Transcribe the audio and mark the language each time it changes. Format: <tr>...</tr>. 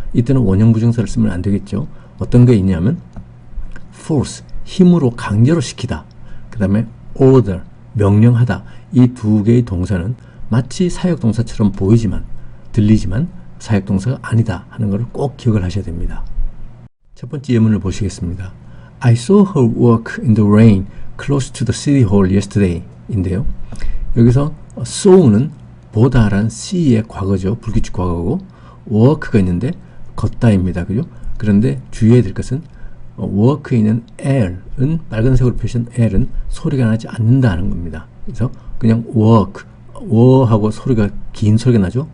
<ko>이때는 원형 부정사를 쓰면 안 되겠죠. 어떤 게 있냐면 force, 힘으로 강제로 시키다, 그 다음에 order, 명령하다. 이 2개의 동사는 마치 사역 동사처럼 보이지만 들리지만 사역 동사가 아니다 하는 것을 꼭 기억을 하셔야 됩니다. 첫 번째 예문을 보시겠습니다.</ko> <en>I saw her walk in the rain close to the city hall yesterday</en> <ko>인데요. 여기서 saw는 보다라는 see의 과거죠. 불규칙 과거고 walk가 있는데 걷다입니다. 그죠? 그런데 주의해야 될 것은 walk에 있는 L은 빨간색으로 표시한 L은 소리가 나지 않는다는 겁니다. 그래서 그냥 walk, 하고 소리가 긴 소리가 나죠.</ko>